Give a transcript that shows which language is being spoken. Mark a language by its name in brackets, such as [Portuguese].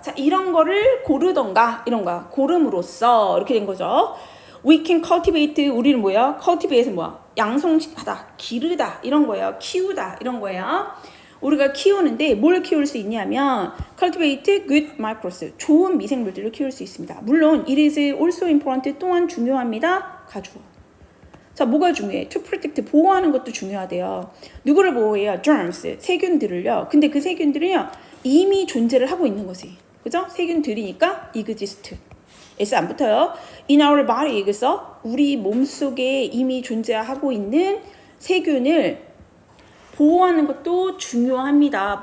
[Korean] 자, 이런 거를 고르던가 이런 거야. 고름으로써 이렇게 된 거죠. [English] We can cultivate. [Korean] 우리는 뭐야? cultivate는 뭐야? 양성하다, 기르다 이런 거예요. 키우다 이런 거예요. 우리가 키우는데 뭘 키울 수 있냐면 [English] cultivate good microbes [Korean] 좋은 미생물들을 키울 수 있습니다. 물론 [English] it is also important [Korean] 또한 중요합니다. 가주어. 자, 뭐가 중요해? [English] to protect [Korean] 보호하는 것도 중요하대요. 누구를 보호해요? germs 세균들을요. 근데 그 세균들은요 이미 존재를 하고 있는 거지. 그죠? 세균들이니까 exist. S 안 붙어요. [English] in our body [Korean] 그래서 우리 몸속에 이미 존재하고 있는 세균을 보호하는 것도 중요합니다.